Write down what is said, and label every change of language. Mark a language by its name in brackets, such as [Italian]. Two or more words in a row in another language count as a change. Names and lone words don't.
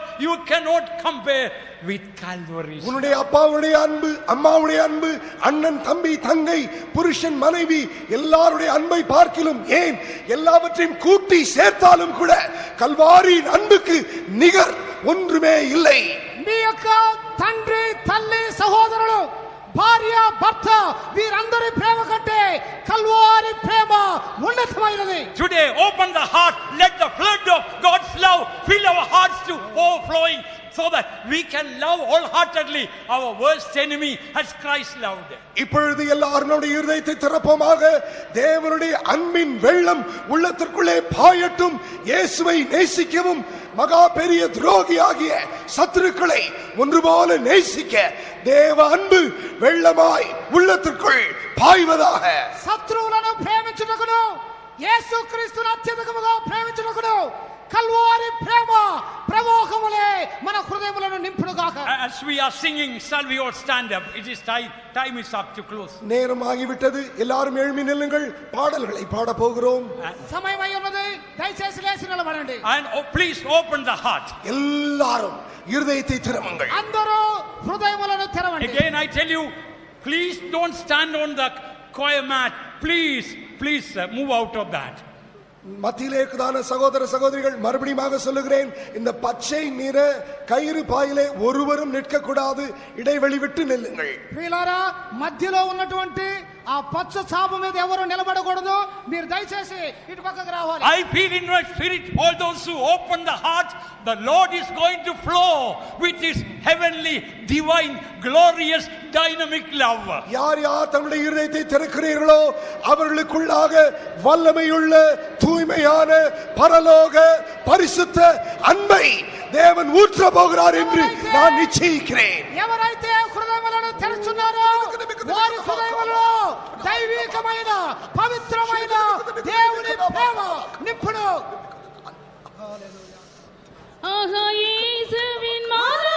[English] You cannot compare with Calvary. [Tamil] உன்னுடைய அப்பாவுடைய அன்பு, அம்மாவுடைய அன்பு, அண்ணன் தம்பி தங்கை, புருஷன் மனைவி எல்லாருடைய அன்பை பார்க்கிலும், ஏன் எல்லாவற்றையும் கூட்டி சேர்த்தாலும் கூட கல்வாரியின் அன்புக்கு நிகர் ஒன்றுமே இல்லை. [Telugu] మీ యొక్క తండ్రి తల్లి సహోదరులు భార్య భర్త వీరందరి ప్రేమ కంటే కల్వారి ప్రేమ ఉన్నతమైనది. [English] Today open the heart, let the flood of God's love fill our hearts to overflowing, so that we can love wholeheartedly our worst enemy as Christ loved. [Tamil] இப்பொழுது எல்லாரும் நம்முடைய இருதயத்தை திறப்போமாக. தேவனுடைய அன்பின் வெள்ளம் உள்ளத்திற்குள்ளே பாயட்டும். இயேசுவை நேசிக்கவும் மகா பெரிய துரோகியாகிய சத்துருக்களை ஒன்று போல நேசிக்க தேவ அன்பு வெள்ளமாய் உள்ளத்திற்குள் பாய்வதாக. [Telugu] శత్రువులను ప్రేమించుటకును యేసుక్రీస్తును అత్యధికముగా ప్రేమించుటకును కల్వారి ప్రేమ ప్రవాహములే మన హృదయములను నింపునుగాక. [English] As we are singing, shall we all stand up? It is time is up to close. [Tamil] நேரம் ஆகிவிட்டது. எல்லாரும் எழும்பி நில்லுங்கள். பாடல்களை பாட போகிறோம். [Telugu] సమయం అయి ఉన్నది. దయచేసి లేచి నిలబడండి. [English] And please open the heart. [Tamil] எல்லாரும் இருதயத்தை திறமுங்கள். [Telugu] అందరూ హృదయములను తెరవండి. [English] Again I tell you, please don't stand on the choir mat. Please move out of that. [Tamil] மத்தியிலே இருக்குதான சகோதர சகோதரிகள், மறுபடியும் சொல்லுகிறேன், இந்த பச்சை நிற கயிறு பாயிலே ஒருவரும் நிற்க கூடாது. இடைவெளி விட்டு நில்லுங்கள். [Telugu] ప్రియులారా, మధ్యలో ఉన్నటువంటి ఆ పచ్చ చాప మీద ఎవరు నిలబడకూడదు. మీరు దయచేసి ఇటు పక్కకు రావాలి. [English] I feel in my spirit, all those who open the heart, the Lord is going to flow with his heavenly, divine, glorious, dynamic love. [Tamil] யார் யார் தங்களுடைய இருதயத்தை திறக்கிறீர்களோ அவர்களுக்குள்ளாக வல்லமையுள்ள தூய்மையான பரலோக பரிசுத்த அன்பை தேவன் ஊற்ற போகிறார் என்று நான் நிச்சயிக்கிறேன். [Telugu] ఎవరైతే హృదయములను తెరుచున్నారో వారి హృదయములో దైవికమైన పవిత్రమైన దేవుని ప్రేమ నింపును. [Tamil] ஆஹா இயேசுவின்